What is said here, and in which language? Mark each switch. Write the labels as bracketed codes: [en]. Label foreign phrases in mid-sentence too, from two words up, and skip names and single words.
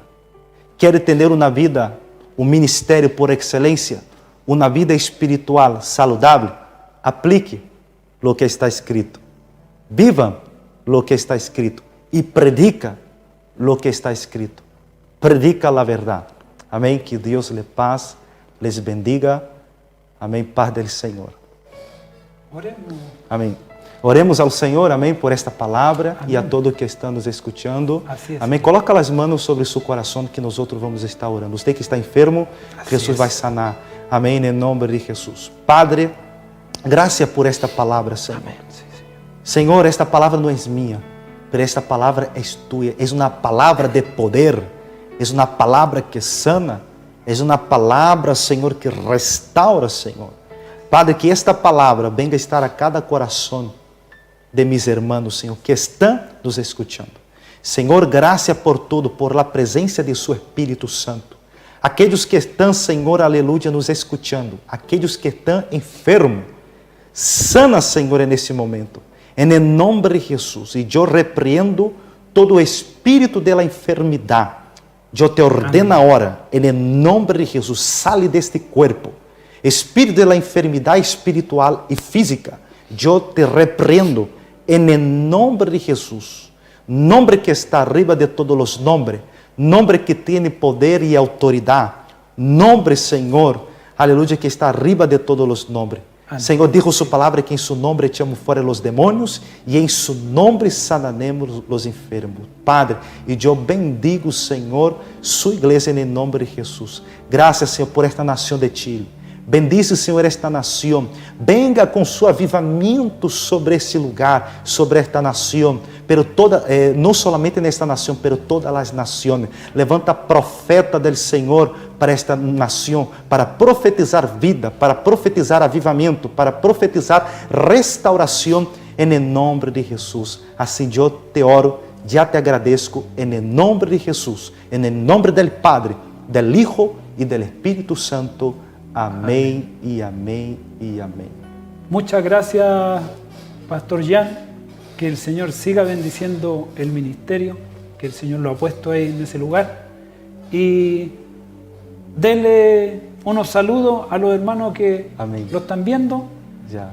[es] ¿Quiere tener una vida, un ministerio por excelencia, una vida espiritual saludable? Aplique lo que está escrito. Viva lo que está escrito y predica lo que está escrito. Predica la verdad. Amén. Que Dios les bendiga. [pt] Amém. Paz del Senhor. Oremos. Amém. Oremos ao Senhor, amém, por esta palavra. Amém. E a todos que estão nos escutando. Assim amém. Coloca as mãos sobre seu coração que nós outros vamos estar orando. Você que está enfermo, assim Jesus vai sanar. Amém, em nome de Jesus. Padre, graças por esta palavra, Senhor. Amém. Senhor, esta palavra não é minha, mas esta palavra é tua. É uma palavra de poder, é uma palavra que sana, é uma palavra, Senhor, que restaura, Senhor. Padre, que esta palavra venga estar a cada coração de [es] mis hermanos, [pt] Senhor, que estão nos escutando. Senhor, graças por tudo, por la presença de Su Espírito Santo. Aqueles que estão, Senhor, aleluia, nos escutando. Aqueles que estão enfermos, sana, Senhor, nesse momento. [es] En el nombre de Jesús. Y yo repreendo todo espíritu de la enfermedad. Yo te ordeno ahora, en el nombre de Jesús, sale de este cuerpo. Espíritu de la enfermedad espiritual y física, yo te reprendo en el nombre de Jesús. Nombre que está arriba de todos los nombres. Nombre que tiene poder y autoridad. Nombre, Señor, aleluya, que está arriba de todos los nombres. [pt] Amém. Senhor, [es] dijo su palavra que em su nombre echamos fora los demônios e em su nombre sanaremos los enfermos. [pt] Padre, e eu bendigo, Senhor, sua igreja em nome de Jesus. Graças, Senhor, por esta nação de Chile. Bendice, Senhor, esta nação. Venga com su avivamento sobre esse lugar, sobre esta nação. Pero não somente nesta nação, pero todas as nações. Levanta profeta del Senhor para esta nação, para profetizar vida, para profetizar avivamento, para profetizar restauração em nome de Jesus. Assim eu te oro, já te agradeço em nome de Jesus, em nome do Padre, do Hijo e do Espírito Santo. Amém e amém e amém. [es] Muchas gracias, Pastor Jan. Que el Señor siga bendiciendo el ministerio, que el Señor lo ha puesto ahí en ese lugar. Y denle unos saludos a los hermanos que Amén. Lo están viendo. Já.